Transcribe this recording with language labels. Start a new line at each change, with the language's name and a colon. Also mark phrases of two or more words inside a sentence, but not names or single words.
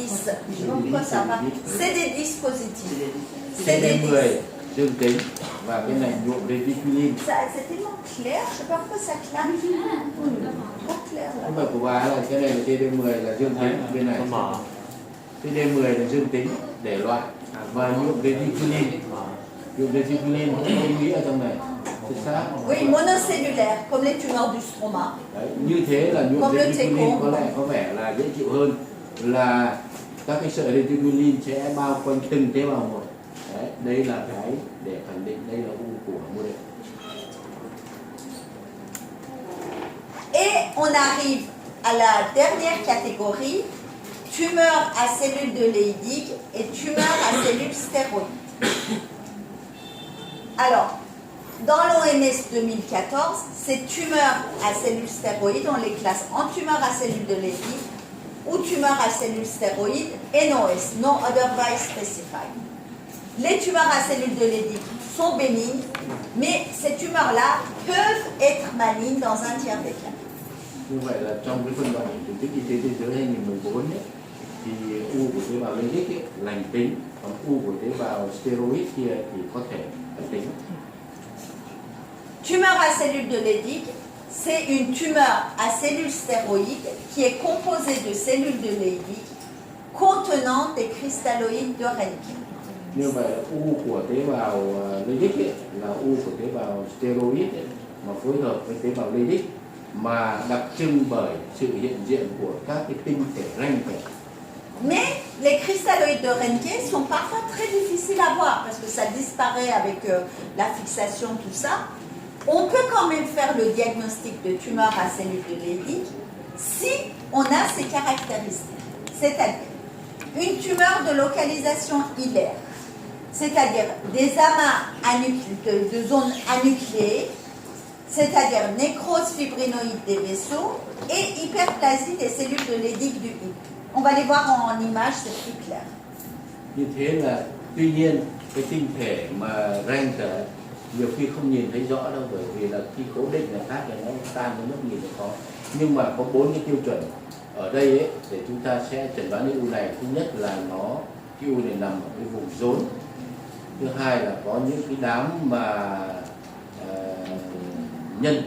French: Je sais pas pourquoi ça va. CD10 positif. CD10.
Vietnamese: dương tính, và cái này nhuộm reticulin.
French: C'est tellement clair, je sais pas pourquoi ça claque. Trop clair là.
Vietnamese: Cái của bà là cái này là TD10 là dương tính, bên này TD10 là dương tính để loại, và nhuộm reticulin. Nhuộm reticulin không có ý nghĩa ở trong này.
French: C'est ça? Oui, monocellulaire, comme les tumeurs du stroma.
Vietnamese: Đấy, như thế là nhuộm reticulin có vẻ là dễ chịu hơn, là các cái sợi reticulin sẽ bao quanh từng tế bào một. Đấy, đây là cái để khẳng định đây là u của mô đệm.
French: Et on arrive à la dernière catégorie, tumeurs à cellules de Leydig et tumeurs à cellules stéroïdes. Alors, dans l'OMS 2014, ces tumeurs à cellules stéroïdes, on les classe en tumeurs à cellules de Leydig ou tumeurs à cellules stéroïdes NOS,
English: no otherwise specified.
French: Les tumeurs à cellules de Leydig sont bénignes, mais ces tumeurs-là peuvent être malignes dans un tiers des cas.
Vietnamese: Như vậy là trong cái phân đoạn tổ chức y tế thế giới 2014 ấy, thì u của tế bào Leydig ấy, lành tính, còn u của tế bào steroid kia thì có thể ác tính.
French: Tumeur à cellules de Leydig, c'est une tumeur à cellules stéroïdes qui est composée de cellules de Leydig contenant des cristalloïdes de Röntgen.
Vietnamese: Như vậy là u của tế bào Leydig ấy, là u của tế bào steroid ấy, mà phối hợp với tế bào Leydig mà đặc trưng bởi sự hiện diện của các cái tinh thể Röntgen.
French: Mais les cristalloïdes de Röntgen sont parfois très difficiles à voir parce que ça disparaît avec la fixation, tout ça. On peut quand même faire le diagnostic de tumeur à cellules de Leydig si on a ces caractéristiques. C'est-à-dire une tumeur de localisation hilaire, c'est-à-dire des amas de zones anucléées, c'est-à-dire nécrose fibrinoïde des vaisseaux et hyperplasie des cellules de Leydig du hip. On va les voir en image, c'est plus clair.
Vietnamese: Như thế là tuy nhiên cái tinh thể mà Röntgen nhiều khi không nhìn thấy rõ đâu, bởi vì là khi cố định là khác thì nó tan nó mất nhìn được khó. Nhưng mà có 4 cái tiêu chuẩn ở đây ấy, để chúng ta sẽ chẩn đoán cái u này. Thứ nhất là cái u này nằm ở cái vùng rốn. Thứ hai là có những cái đám mà nhân.